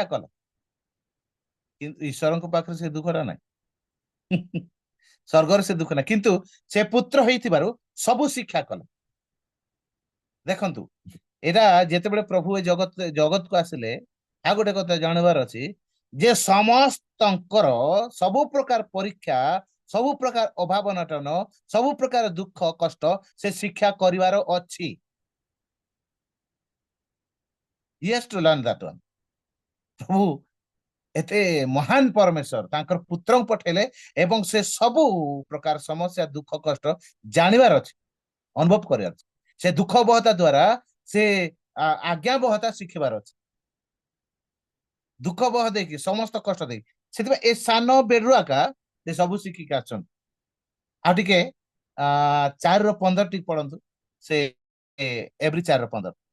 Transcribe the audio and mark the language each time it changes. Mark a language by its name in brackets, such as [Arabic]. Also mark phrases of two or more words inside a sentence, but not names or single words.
[Odia] କଲେ କିନ୍ତୁ ଈଶ୍ୱରଙ୍କ ପାଖରେ ସେ ଦୁଃଖଟା ନାହିଁ ସ୍ୱର୍ଗରେ ସେ ଦୁଃଖ ନାହିଁ କିନ୍ତୁ ସେ ପୁତ୍ର ହେଇଥିବାରୁ ସବୁ ଶିକ୍ଷା କଲେ ଦେଖନ୍ତୁ ଏଇଟା ଯେତେବେଳେ ପ୍ରଭୁ ଏ ଜଗତକୁ ଆସିଲେ ଆଉ ଗୋଟେ କଥା ଜାଣିବାର ଅଛି ଯେ ସମସ୍ତଙ୍କର ସବୁ ପ୍ରକାର ପରୀକ୍ଷା ସବୁ ପ୍ରକାର ଅଭାବ ଅନଟନ ସବୁ ପ୍ରକାର ଦୁଃଖ କଷ୍ଟ ସେ ଶିକ୍ଷା କରିବାର ଅଛି [English] yes to learn that one [Odia] ପ୍ରଭୁ ଏତେ ମହାନ ପରମେଶ୍ୱର ତାଙ୍କର ପୁତ୍ରଙ୍କୁ ପଠେଇଲେ ଏବଂ ସେ ସବୁ ପ୍ରକାର ସମସ୍ୟା ଦୁଃଖ କଷ୍ଟ ଜାଣିବାର ଅଛି ଅନୁଭବ କରିବାର ଅଛି ସେ ଦୁଃଖ ବହତା ଦ୍ୱାରା ସେ ଆଜ୍ଞା ବହତା ଶିଖିବାର ଅଛି ଦୁଃଖ ବହ ଦେଇକି ସମସ୍ତ କଷ୍ଟ ଦେଇକି ସେଥିପାଇଁ ଏ ସାନ ବେଡରୁ ଆକା ସେ ସବୁ ଶିଖିକି ଆସିଛନ୍ତି ଆଉ ଟିକେ 4-15 ଟିକେ ପଢନ୍ତୁ ସେ ଏଭ୍ରି 4-15